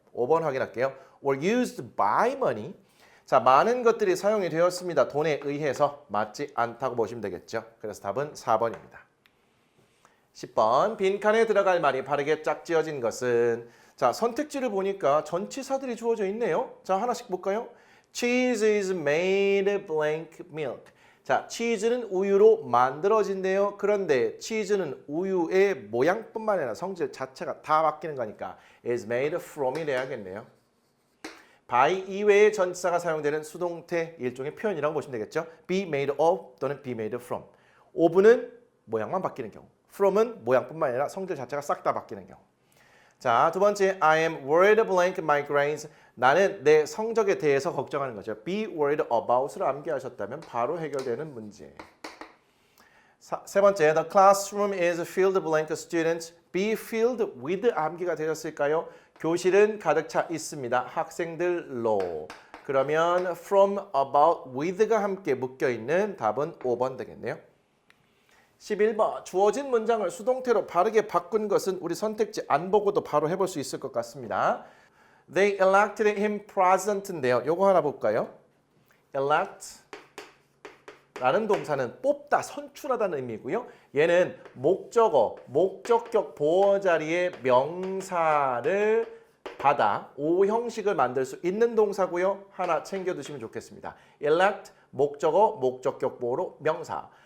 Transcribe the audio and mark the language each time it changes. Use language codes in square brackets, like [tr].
[en] 5번 [ko] 확인할게요. [en] were used by money. [ko] 자, 많은 것들이 사용이 되었습니다. 돈에 의해서 맞지 않다고 보시면 되겠죠. 그래서 답은 4번입니다. 10번 빈칸에 들어갈 말이 바르게 짝지어진 것은 자, 선택지를 보니까 전치사들이 주어져 있네요. 자, 하나씩 볼까요? [en] Cheese is made blank milk. [ko] 자, 치즈는 우유로 만들어진대요. 그런데 치즈는 우유의 모양뿐만 아니라 성질 자체가 다 바뀌는 거니까 [en] is made from [ko] 이 돼야겠네요. by 이외의 전치사가 사용되는 수동태 일종의 표현이라고 보시면 되겠죠. [en] be made of [ko] 또는 [en] be made from. [ko] of는 모양만 바뀌는 경우. from은 모양뿐만 아니라 성질 자체가 싹 다 바뀌는 경우. [en] 자, [ko] 두 번째, [en] I am worried blank my grades. [ko] 나는 내 성적에 대해서 걱정하는 거죠. [en] be worried about [ko] 를 암기하셨다면 바로 해결되는 문제. [en] 세 번째, the classroom is filled blank students. be filled with [ko] 암기가 되셨을까요? 교실은 가득 차 있습니다. 학생들로. 그러면 from, about, with가 함께 묶여있는 답은 5번 되겠네요. 11번 주어진 문장을 수동태로 바르게 바꾼 것은 우리 선택지 안 보고도 바로 해볼 수 있을 것 같습니다. [en] They elected him president [ko] 인데요. 요거 하나 볼까요? elect 라는 동사는 뽑다, 선출하다는 의미고요. 얘는 목적어, 목적격 보어 자리에 명사를 받아 O 형식을 만들 수 있는 동사고요. 하나 챙겨두시면 좋겠습니다. elect, 목적어, 목적격 보어로 명사.